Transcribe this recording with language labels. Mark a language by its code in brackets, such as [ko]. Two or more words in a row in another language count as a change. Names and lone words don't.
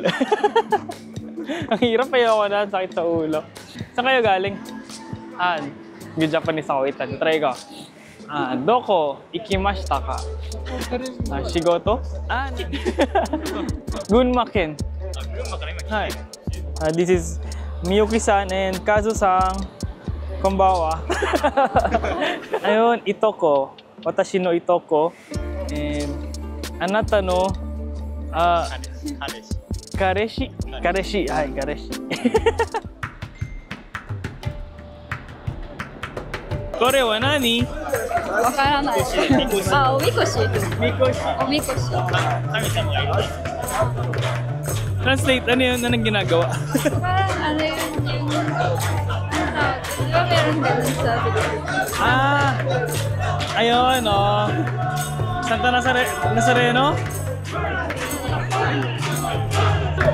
[tl] Ang hirap pa ako na, sakit sa ulo. Saan kayo galing? Mag-Japanese ako. Wait, try ko. [ja] どこ行きましたか? Shigoto? Gunma-ken. [en] Hi. This is Miyuki-san and Kazu-san. [ja] Konbanwa. Ayun, itoko. 私のいとこ. And あなたの彼氏. はい、彼氏。これは何? Wakaranai. Omikoshi. Omikoshi. [tl] Translate, ano yun? Anong ginagawa? Parang ano yun yung... Di ba meron ganun sa Pilipinas? Ayun, oh. Santa Nazareno?